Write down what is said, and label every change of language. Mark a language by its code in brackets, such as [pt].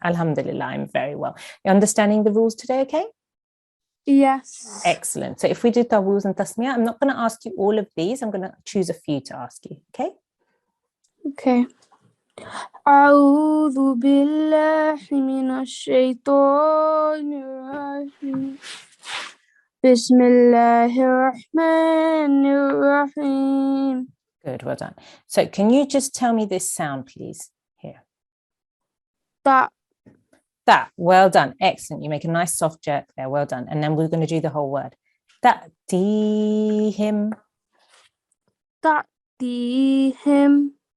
[en] Alhamdulillah, I'm very well. You're understanding the rules today, okay? Yes. Excellent. So if we do tawuz and tasmiyah, I'm not going to ask you all of these. I'm going to choose a few to ask you, okay? Okay. [ar] أعوذ بالله من الشيطان الرجيم بسم الله الرحمن الرحيم. [en] Good, well done. So can you just tell me this sound, please? Here. Ta. That, well done. Excellent. You make a nice soft jerk there. Well done. And then we're going to do the whole word. [ar] Ta'tihim. Ta'tihim.